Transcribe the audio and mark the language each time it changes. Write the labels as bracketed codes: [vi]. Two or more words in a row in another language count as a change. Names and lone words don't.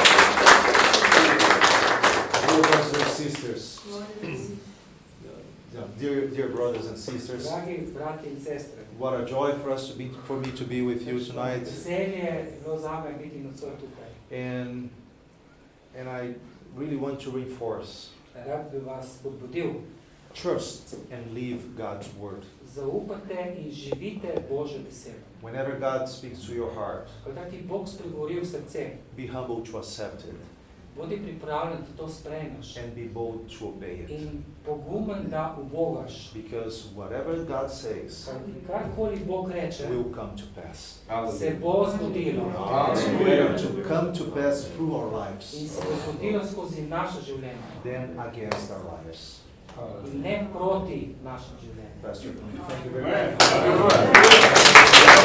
[en] Dear brothers and sisters, Dear brothers and sisters, [sl] Dragi brati in sestre, [en] what a joy for me to be with you tonight. [sl] veselje je bilo zame biti nocoj tukaj. [en] And I really want to reinforce, [sl] Rad bi vas spodbudil, [en] trust and live God's word. [sl] zaupate in živite Božjo besedo. [en] Whenever God speaks to your heart, [sl] Kadar ti Bog spregovori v srce, [en] be humble to accept it [sl] bodi pripravljen, da to sprejmeš [en] and be bold to obey it. [sl] in pogumen, da ubogaš. [en] Because whatever God says [sl] Kajti karkoli Bog reče, [en] will come to pass. [sl] se bo zgodilo. [en] It's going to come to pass through our [sl] In [en] lives, [sl] se bo zgodilo skozi naše življenje. [en] then against our lives. [sl] In ne proti našem življenju. [en] Pastor, thank you very much.